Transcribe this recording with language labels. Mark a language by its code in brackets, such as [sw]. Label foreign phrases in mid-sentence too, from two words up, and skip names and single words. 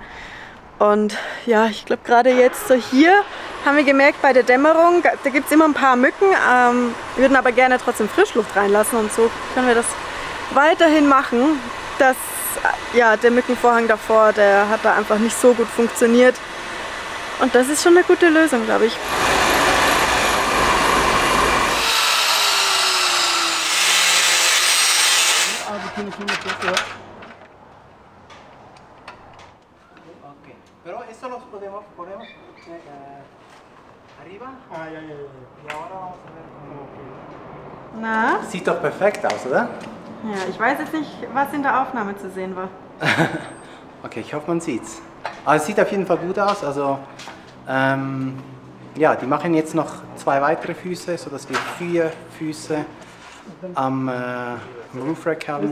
[de] Und ja, ich glaube gerade jetzt so hier haben wir gemerkt bei der Dämmerung, da gibt es immer ein paar Mücken. Wir würden aber gerne trotzdem Frischluft reinlassen und so können wir das weiterhin machen. Ja, der Mückenvorhang davor, der hat da einfach nicht so gut funktioniert. Und das ist schon eine gute Lösung, glaube ich. [es] Pero eso los ponemos arriba. Y ahora vamos a ver cómo. [de] Na? Sieht doch perfekt aus, oder? Ja, ich weiß jetzt nicht, was in der Aufnahme zu sehen war. Okay, ich hoffe, man sieht's. Also es sieht auf jeden Fall gut aus. Also ja, die machen jetzt noch 2 weitere Füße, sodass wir 4 Füße am [en] Roof Rack [de] haben.